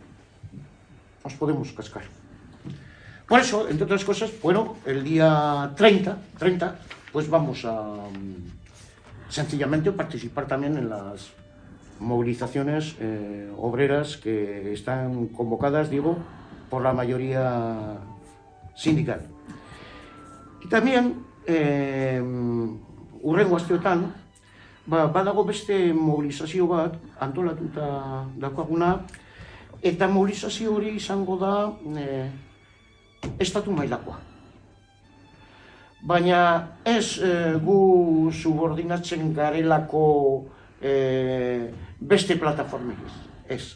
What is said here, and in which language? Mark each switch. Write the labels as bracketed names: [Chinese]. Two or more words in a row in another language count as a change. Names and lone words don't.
[Spanish] Por eso, entre otras cosas, el día 30, pues vamos a sencillamente participar también en las movilizaciones obreras que están convocadas, digo, por la mayoría sindical. Y también, [Basque] hurrengo asteotan, badago beste mobilizazio bat antolatuta daukaguna, eta mobilizazio hori izango da estatu mailakoa. Baina ez gu subordinatzen garelako beste plataformik ez.